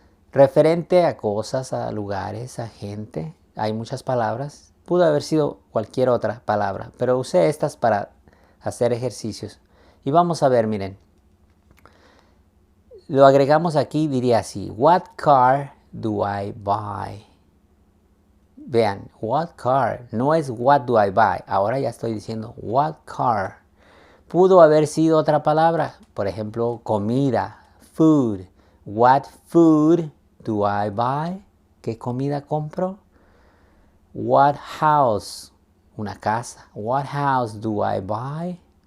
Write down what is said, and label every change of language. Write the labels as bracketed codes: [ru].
[es] Referente a cosas, a lugares, a gente. Hay muchas palabras. Pudo haber sido cualquier otra palabra, pero usé estas para hacer ejercicios. Y vamos a ver, miren. Lo agregamos aquí, diría así. [en] What car do I buy? [es] Vean, [en] what car, [es] no es [en] what do I buy. [es] Ahora ya estoy diciendo [en] what car. [es] Pudo haber sido otra palabra, por ejemplo, comida, food. [en] What food do I buy? [es] ¿Qué comida compro? [en] What house, [es] una casa. [en] What house do I buy?